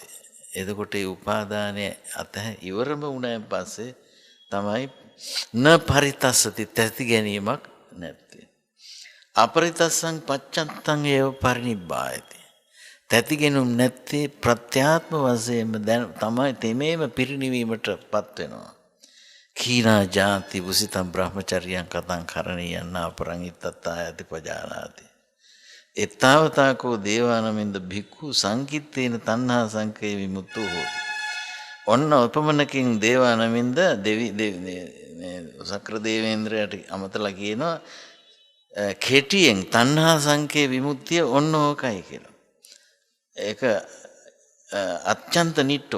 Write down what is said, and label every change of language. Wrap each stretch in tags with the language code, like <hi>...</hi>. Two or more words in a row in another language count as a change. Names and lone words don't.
<si>එතකොට ඒ උපාදානය ඉවරම වුණාන් පස්සේ තමයි</si> <pi>න පරිතස්සති</pi> <si>තැති ගැනීමක් නැත්තේ.</si> <pi>අපරිතස්සං පච්චත්තං ඒව පරිනිබ්බායති.</pi> <si>තැති ගැනීම නැත්තේ ප්‍රත්‍යාත්ම වශයෙන්ම දැන් තමයි තෙමේම පිරිනිවීමටපත් වෙනවා.</si> <pi>කීනා ජාති වුසිතම් බ්‍රහ්මචර්යයන් කතං කරණීයන් අපරං ඉත්තත්තායති පජානාති. එත්තාවතාකෝ දේවානමින්ද භික්ඛු සංකිත්තේන තණ්හා සංකේ විමුක්තෝ හෝති.</pi> <si>ඔන්න උපමනකින් දේවානමින්ද සක්‍ර දේවේන්ද්‍රයට අමතලා කියනවා කෙටියෙන් තණ්හා සංකේ විමුක්තිය ඔන්න ඕකයි කියලා. ඒක අත්‍යන්ත නිට්ටෝ.</si>